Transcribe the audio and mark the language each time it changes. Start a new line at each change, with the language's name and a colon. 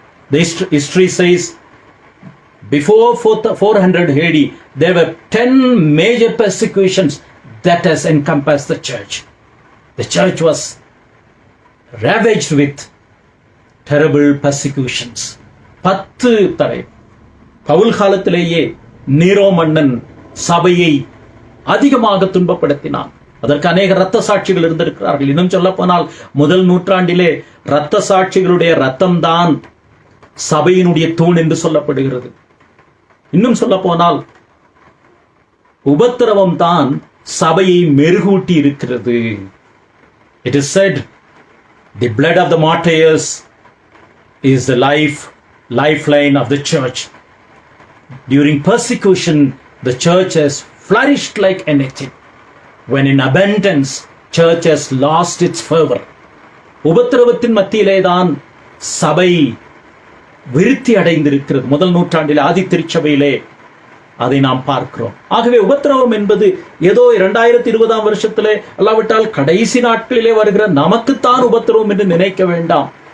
English: The history says before 400 AD, there were 10 major persecutions that has encompassed the church. The church was ravaged with terrible persecutions.
Tamil: 10 தடை. பவுல் காலத்திலேயே நீரோ மன்னன் சபையை அதிகமாக துன்பப்படுத்தினான். அதற்கு அநேக இரத்த சாட்சிகள் இருந்திருக்கிறார்கள். இன்னும் சொல்ல போனால் முதல் நூற்றாண்டிலே இரத்த சாட்சிகளுடைய இரத்தம்தான் சபையினுடைய தூண் என்று சொல்லப்படுகிறது. இன்னும் சொல்ல போனால் உபத்திரவம் தான் சபையை மெருகூட்டி இருக்கிறது.
English: It is said, the blood of the martyrs is the lifeline of the church. During persecution, the church has flourished like anything. When in abundance, church has lost its fervor.
Tamil: உபத்திரவத்தின் மத்தியிலே தான் சபை விருத்தி அடைந்திருக்கிறது. முதல் நூற்றாண்டில் ஆதி திருச்சபையிலே அதை நாம் பார்க்கிறோம். ஆகவே உபத்திரவம் என்பது ஏதோ 2020 வருஷத்திலே அல்லாவிட்டால் கடைசி நாட்களிலே வருகிற நமக்குத்தான் உபத்திரவம் என்று நினைக்க வேண்டாம்.